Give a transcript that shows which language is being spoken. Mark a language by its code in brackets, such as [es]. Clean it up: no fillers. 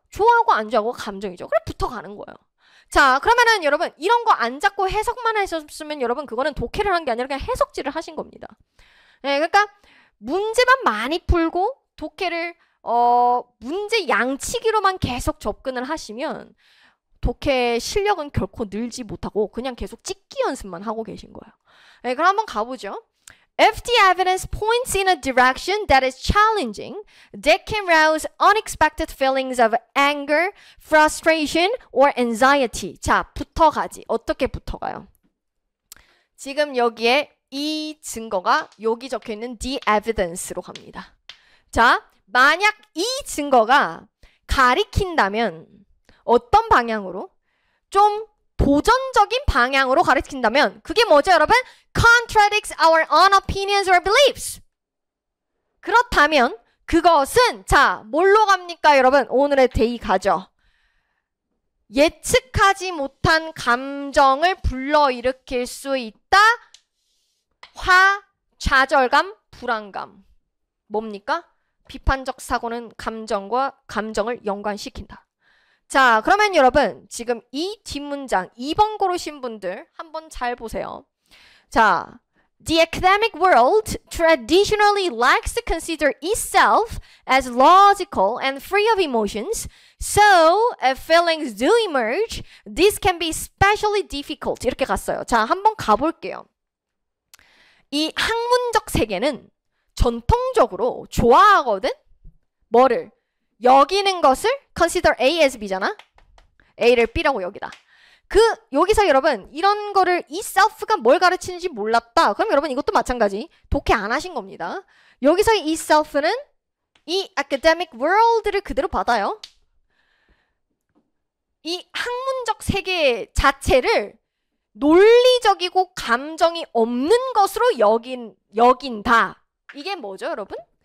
[ko] 좋아하고 안 좋아하고 감정이죠. 그래 붙어가는 거예요. 자, 그러면은 여러분 이런 거 안 잡고 해석만 하셨으면 여러분 그거는 독해를 한 게 아니라 그냥 해석질을 하신 겁니다. 네, 그러니까 문제만 많이 풀고 독해를 문제 양치기로만 계속 접근을 하시면 독해 실력은 결코 늘지 못하고 그냥 계속 찍기 연습만 하고 계신 거예요. 네, 그럼 한번 가보죠. [en] If the evidence points in a direction that is challenging, that can rouse unexpected feelings of anger, frustration, or anxiety. [ko] 자, 붙어가지. 어떻게 붙어가요? 지금 여기에 이 증거가 여기 적혀있는 the evidence로 갑니다. 자, 만약 이 증거가 가리킨다면 어떤 방향으로? 좀 도전적인 방향으로 가리킨다면 그게 뭐죠, 여러분? [en] Contradicts our own opinions or beliefs. [ko] 그렇다면 그것은 자, 뭘로 갑니까, 여러분? 오늘의 데이 가죠. 예측하지 못한 감정을 불러일으킬 수 있다. 좌절감, 불안감. 뭡니까? 비판적 사고는 감정을 연관시킨다. 자, 그러면 여러분 지금 이 뒷문장 2번 고르신 분들 한번 잘 보세요. [en] 자, The academic world traditionally likes to consider itself as logical and free of emotions. So, if feelings do emerge, this can be especially difficult. [ko] 이렇게 갔어요. 자, 한번 가볼게요. 이 학문적 세계는 전통적으로 좋아하거든? 뭐를? 여기는 것을 [en] consider A as B [ko] 잖아? A를 B라고 여기다. 여기서 여러분 이런 거를 이 self가 뭘 가르치는지 몰랐다. 그럼 여러분 이것도 마찬가지. 독해 안 하신 겁니다. 여기서 이 self는 이 academic world를 그대로 받아요. 이 학문적 세계 자체를 논리적이고 감정이 없는 것으로 여긴다. 이게 뭐죠, 여러분?